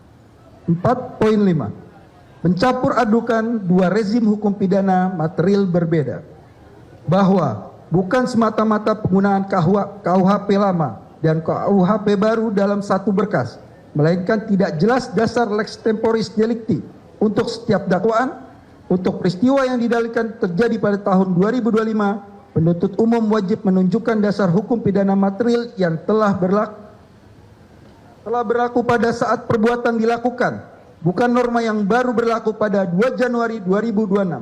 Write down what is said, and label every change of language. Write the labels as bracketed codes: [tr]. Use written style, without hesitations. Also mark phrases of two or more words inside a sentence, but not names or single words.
[id] 4.5. Mencampur adukan dua rezim hukum pidana material berbeda. Bahwa bukan semata-mata penggunaan KUHP lama dan KUHP baru dalam satu berkas, melainkan tidak jelas dasar [la] lex temporis delicti [id] untuk setiap dakwaan. Untuk peristiwa yang didalilkan terjadi pada tahun 2025, penuntut umum wajib menunjukkan dasar hukum pidana material yang telah berlaku telah berlaku pada saat perbuatan dilakukan, bukan norma yang baru berlaku pada 2 Januari 2026.